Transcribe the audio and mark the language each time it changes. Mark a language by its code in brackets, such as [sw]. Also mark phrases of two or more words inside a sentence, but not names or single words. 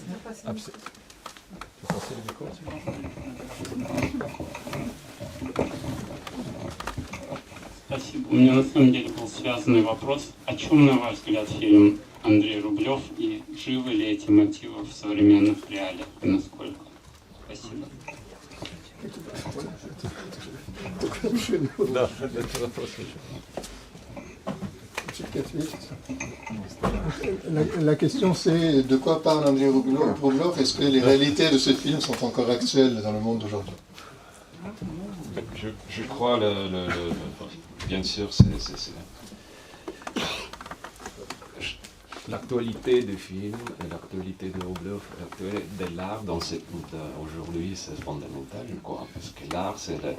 [ru] Спасибо. У меня на самом деле был связанный вопрос. О чем, на ваш взгляд, фильм Андрей Рублев и живы ли эти мотивы в современных реалиях и насколько? Спасибо. Да, это вопрос. [fr] La question c'est de quoi parle Andrei Rublev? Est-ce que les réalités de ce film sont encore actuelles dans le monde d'aujourd'hui? Je crois, bien sûr, l'actualité du film, l'actualité de Rublev, l'actualité de l'art aujourd'hui, c'est fondamental, je crois, parce que l'art, c'est